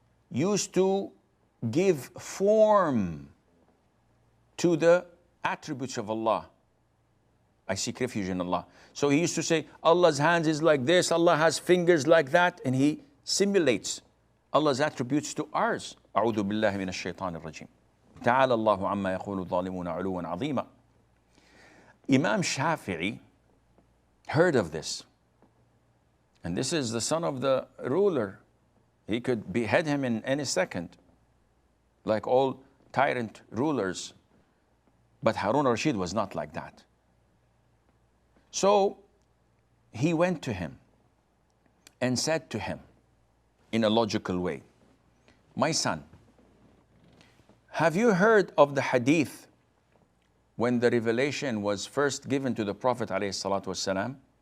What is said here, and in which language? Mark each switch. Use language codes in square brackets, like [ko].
[en] used to give form to the attributes of Allah. I seek refuge in Allah. So he used to say, Allah's hands is like this, Allah has fingers like that, and he simulates Allah's attributes to ours. [ar] أعوذ بالله من الشيطان الرجيم. تعالى الله عما يقول الظالمون علوا عظيما. [en] Imam Shafi'i heard of this. And this is the son of the ruler. He could behead him in any second, like all tyrant rulers. But Harun al-Rashid was not like that. So he went to him and said to him in a logical way, my son, have you heard of the hadith when the revelation was first given to the Prophet ﷺ?